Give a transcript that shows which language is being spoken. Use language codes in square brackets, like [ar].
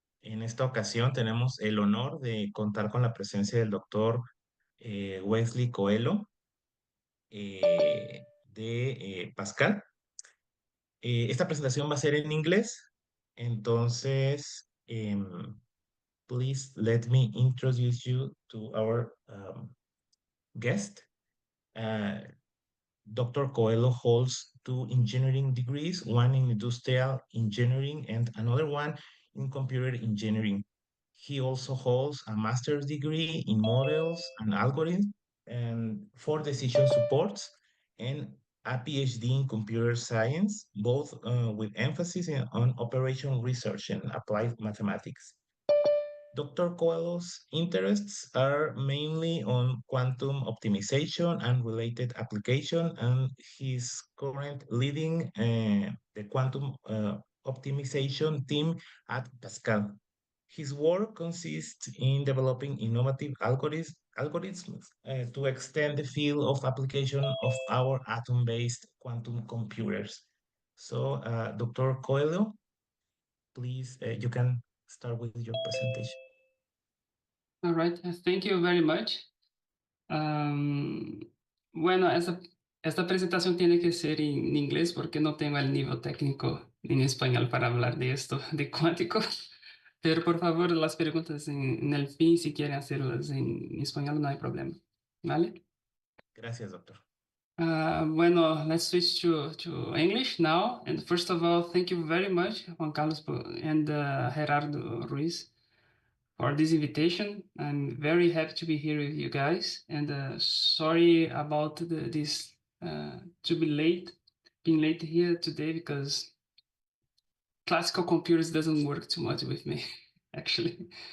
[es] En esta ocasión tenemos el honor de contar con la presencia del doctor Wesley Coelho de Pasqal. Esta presentación va a ser en inglés, entonces [en] please let me introduce you to our guest. Uh, Dr. Coelho holds two engineering degrees, one in industrial engineering and another one in computer engineering. He also holds a master's degree in models and algorithms and for decision supports and a Ph.D. in computer science, both with emphasis on operational research and applied mathematics. Dr. Coelho's interests are mainly on quantum optimization and related application, and he's currently leading the quantum optimization team at Pasqal. His work consists in developing innovative algorithms to extend the field of application of our atom-based quantum computers. So, Dr. Coelho, please, you can start with your presentation. All right, thank you very much. [es] Bueno, esta presentación tiene que ser en inglés porque no tengo el nivel técnico en español para hablar de esto, de cuántico. Pero por favor, las preguntas en el fin, si quieren hacerlas en español, no hay problema. ¿Vale? Gracias, doctor. Bueno, [en] let's switch to English now. And first of all, thank you very much, Juan Carlos and Gerardo Ruiz, for this invitation. I'm very happy to be here with you guys, and sorry about this to be being late here today because classical computers doesn't work too much with me, actually.